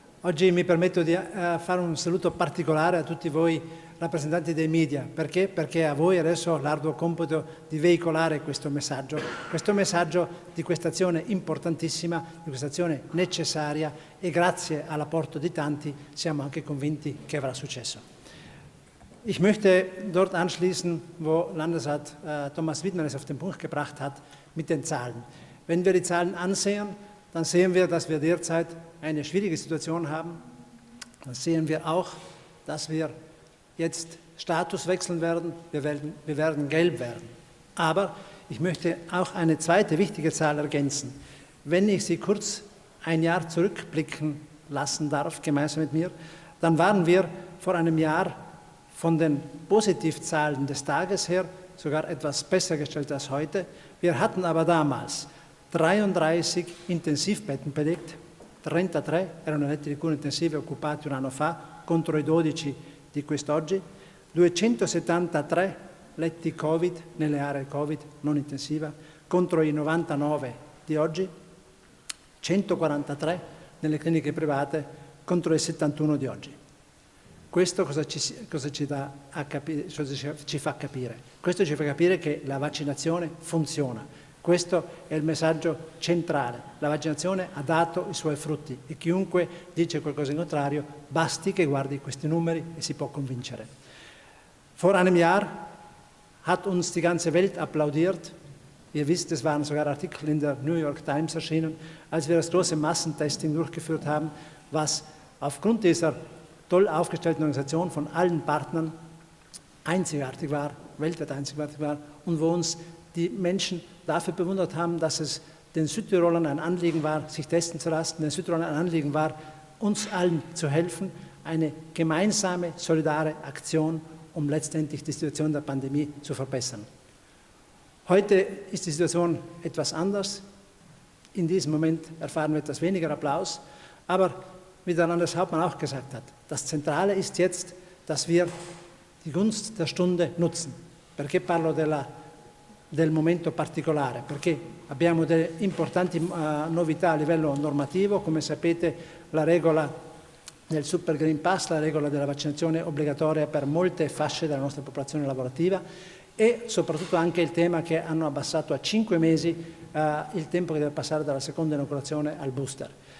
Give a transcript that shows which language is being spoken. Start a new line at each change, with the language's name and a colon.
Italian: Oggi mi permetto di fare un saluto particolare a tutti voi rappresentanti dei media. Perché? Perché a voi adesso l'arduo compito di veicolare questo messaggio di questa azione importantissima, di questa azione necessaria, e grazie all'apporto di tanti siamo anche convinti che avrà successo.
German: Ich möchte dort anschließen, wo Landesrat Thomas Widmer es auf den Punkt gebracht hat, mit den Zahlen. Wenn wir die Zahlen ansehen, dann sehen wir, dass wir derzeit eine schwierige Situation haben. Dann sehen wir auch, dass wir jetzt Status wechseln werden. Wir werden gelb werden. Aber ich möchte auch eine zweite wichtige Zahl ergänzen. Wenn ich Sie kurz ein Jahr zurückblicken lassen darf, gemeinsam mit mir, dann waren wir vor einem Jahr von den Positivzahlen des Tages her sogar etwas besser gestellt als heute. Wir hatten aber damals 33 intensivbetten belegt,
Italian: 33 erano letti di cura intensivi occupati un anno fa contro i 12 di quest'oggi, 273 letti Covid nelle aree Covid non intensiva contro i 99 di oggi, 143 nelle cliniche private contro i 71 di oggi. Questo cosa ci fa capire? Questo ci fa capire che la vaccinazione funziona. Questo è il messaggio centrale. La vaccinazione ha dato i suoi frutti e chiunque dice qualcosa in contrario, basti che guardi questi numeri e si può convincere.
German: Vor einem Jahr hat uns die ganze Welt applaudiert, Ihr wisst, es waren sogar Artikel in der New York Times erschienen, als wir das große Massentesting durchgeführt haben, was aufgrund dieser toll aufgestellten Organisation von allen Partnern einzigartig war, weltweit einzigartig war, und wo uns die Menschen dafür bewundert haben, dass es den Südtirolern ein Anliegen war, sich testen zu lassen, den Südtirolern ein Anliegen war, uns allen zu helfen, eine gemeinsame, solidare Aktion, um letztendlich die Situation der Pandemie zu verbessern. Heute ist die Situation etwas anders. In diesem Moment erfahren wir etwas weniger Applaus, aber wie der Landeshauptmann auch gesagt hat, das Zentrale ist jetzt, dass wir die Gunst der Stunde nutzen.
Italian: Perché parlo del momento particolare? Perché abbiamo delle importanti novità a livello normativo, come sapete la regola del Super Green Pass, la regola della vaccinazione obbligatoria per molte fasce della nostra popolazione lavorativa e soprattutto anche il tema che hanno abbassato a 5 mesi il tempo che deve passare dalla seconda inoculazione al booster.